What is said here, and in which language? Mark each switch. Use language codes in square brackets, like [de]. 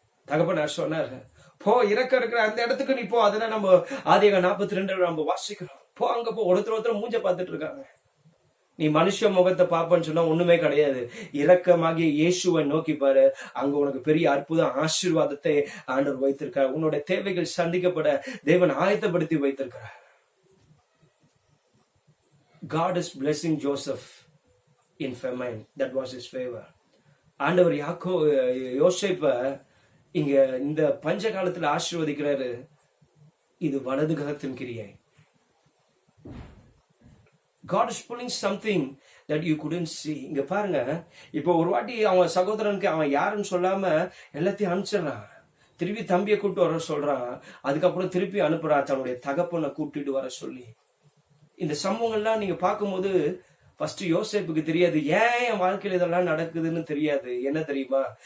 [ta] தகப்பன் சொன்னார், போ, இறக்க இருக்கிற அந்த இடத்துக்கு நீ போ. அதெல்லாம் நம்ம ஆதியாகமம் 42 நம்ம வாசிக்கிறோம். போ, அங்க போ. ஒருத்தர் மூஞ்ச பார்த்துட்டு இருக்காங்க. நீ மனுஷ முகத்தை பார்ப்பன்னு சொன்னா ஒண்ணுமே கிடையாது. இரக்கமாகிய இயேசுவை நோக்கி பாரு, அங்க உனக்கு பெரிய அற்புதம், ஆசீர்வாதத்தை ஆண்டவர் வைத்திருக்கிறார். உன்னோட தேவைகள் சந்திக்கப்பட தேவன் ஆயத்தப்படுத்தி வைத்திருக்கிறார். [en] God is blessing Joseph in famine. That was his favor. [ta] ஆண்டவர் யோசேப்ப இங்க இந்த பஞ்ச காலத்துல ஆசீர்வதிக்கிறாரு. இது வலது கரத்தின் கிரியை. [en] God is pulling something that you couldn't see. [ta] இங்க பாருங்க, இப்போ ஒரு வாட்டி அவன் சகோதரனுக்கு அவன் யாருன்னு சொல்லாம எல்லாத்தையும் அனுப்பிச்சிடறான். திருப்பி தம்பியை கூப்பிட்டு வர சொல்றான். அதுக்கப்புறம் திருப்பி அனுப்புறான் தன்னுடைய தகப்பனை கூப்பிட்டு வர சொல்லி. இந்த சம்பவங்கள்லாம் நீங்க பார்க்கும்போது ஃபர்ஸ்ட் யோசேப்புக்கு தெரியாது, ஏன் என் வாழ்க்கையில இதெல்லாம் நடக்குதுன்னு தெரியாது. என்ன தெரியுமா?